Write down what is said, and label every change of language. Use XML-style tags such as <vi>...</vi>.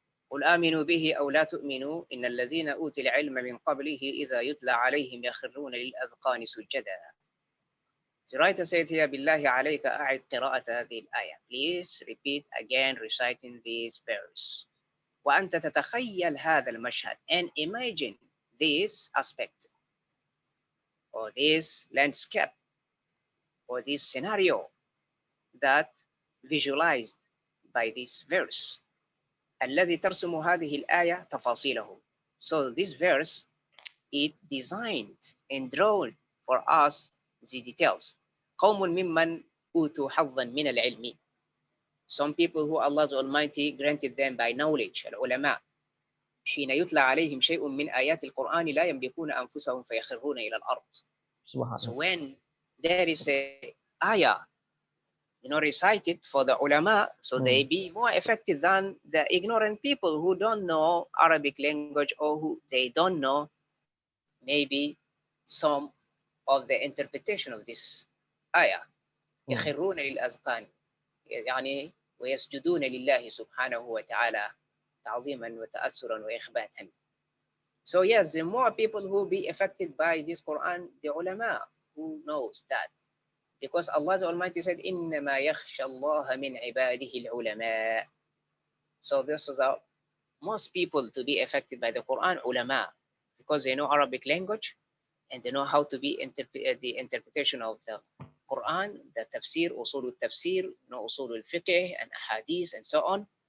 <ar>قل آمنوا به أو لا تؤمنوا إن الذين أوتوا العلم من قبله إذا يتلى عليهم يخرون للأذقان سجدا.</ar> <en>The writer said here,</en> <ar>بالله عليك أعد قراءة هذه الآية.</ar> <en>Please repeat again reciting this verse.</en> <ar>وأنت تتخيل هذا المشهد,</ar> <en>and imagine this aspect or this landscape or this scenario that visualized by this verse.</en> <ar>الذي ترسم هذه الآية تفاصيله.</ar> <en>So this verse, it designed and drawn for us the details.</en> <ar>قوم ممن أوتوا حظا من العلم.</ar> <en>Some people who Allah Almighty granted them by knowledge, العلماء.</en> <ar>حين يتلى عليهم شيء من آيات القرآن لا يملكون أنفسهم فيخرون إلى الأرض.</ar> <en>So when there is a ayah, recited for the ulama, so they be more effective than the ignorant people who don't know Arabic language, or who they don't know maybe some of the interpretation of this ayah.</en> <ar>يخرون للأذقان يعني ويسجدون لله سبحانه وتعالى تعظيما وتأثرا وإخباتا.</ar> <en>So yes, the more people who be affected by this Quran, the ulama who knows that. Because Allah the Almighty said,</en> <ar>إِنَّمَا يَخْشَى اللَّهَ مِنْ عِبَادِهِ الْعُلَمَاء.</ar> <en>So this is how most people to be affected by the Quran, ulama, because they know Arabic language and they know how to be the interpretation of the Quran, the tafsir, usul al-tafsir, usul al-fiqh and hadith and so on.</en>